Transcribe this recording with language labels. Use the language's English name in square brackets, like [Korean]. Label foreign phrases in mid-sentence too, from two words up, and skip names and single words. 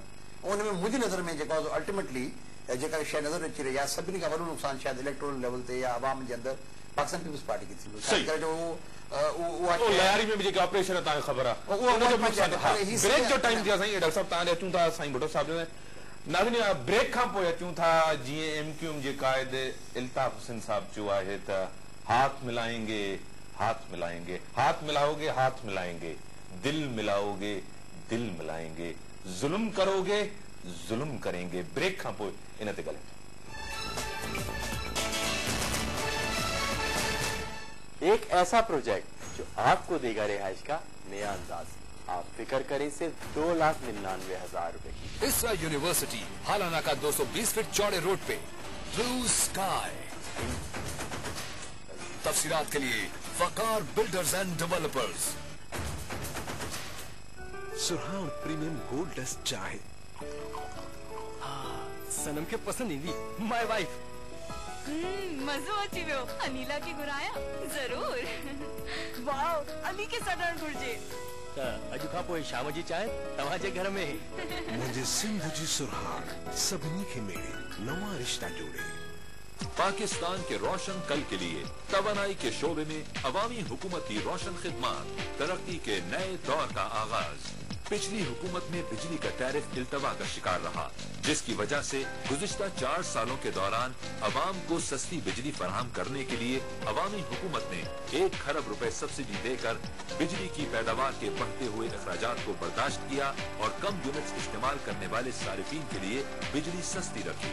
[Sindhi] ऐं उन में मुंहिंजी नज़र में जेका अल्टीमेटली जेका शइ नज़र अची रही आहे, सभिनी खां वॾो नुक़सानु शायदि [English] electoral level [Sindhi] ते या आवाम जे अंदरि पाकिस्तान पीपल्स पार्टी खे थींदो। लयारी में भी जेके ऑपरेशन है तव्हांखे ख़बर आहे ब्रेक जो टाइम थी आहे साईं। डॉक्टर साहब तव्हां अचूं था साईं भुट्टो साहब नाज़रीन ब्रेक खां पोइ अचूं था। जीअं MQM जे क़ाइद इल्ताफ़ हुसैन साहब चयो आहे त [Urdu] ہاتھ ملائیں گے ہاتھ ملائیں گے، ہاتھ ملاؤ گے ہاتھ ملائیں گے، دل ملاؤ گے دل ملائیں گے، ظلم کرو گے ظلم کریں گے. [Sindhi] ब्रेक खां पोइ इन ते ॻाल्हायूं। [Urdu] ایک ایسا پروجیکٹ جو آپ کو دے گا رہائش کا نیا انداز. آپ فکر کریں صرف 2,99,000 روپے کی. اسرا یونیورسٹی حالانہ کا 220 فیٹ چوڑے روڈ پہ بلیو اسکائی. تفصیلات کے لیے وقار بلڈرز اینڈ ڈیولپرز. [Sindhi] सुरहान प्रीमियम गोल्ड डस्ट चाय। सनम के पसंद ईंदी [English] my wife. [Sindhi] मज़ो अची वियो। अनीला खे घुराया ज़रूर। वाओ अली के सॾण घुर्जे। अॼु खां पोइ शाम जी चांहि तव्हांजे घर में। मुंहिंजे सिंध जी सुरहान सभिनी खे मेड़े, नवां रिश्ता जोड़े। [Urdu] پاکستان کے روشن کل کے لیے توانائی کے شعبے میں عوامی حکومت کی روشن خدمت، ترقی کے نئے دور کا آغاز. پچھلی حکومت میں بجلی کا ٹیرف التوا کا شکار رہا، جس کی وجہ سے گزشتہ 4 سالوں کے دوران عوام کو سستی بجلی فراہم کرنے کے لیے عوامی حکومت نے 1 کھرب روپے سبسڈی دے کر بجلی کی پیداوار کے بڑھتے ہوئے اخراجات کو برداشت کیا اور کم یونٹس استعمال کرنے والے صارفین کے لیے بجلی سستی رکھی.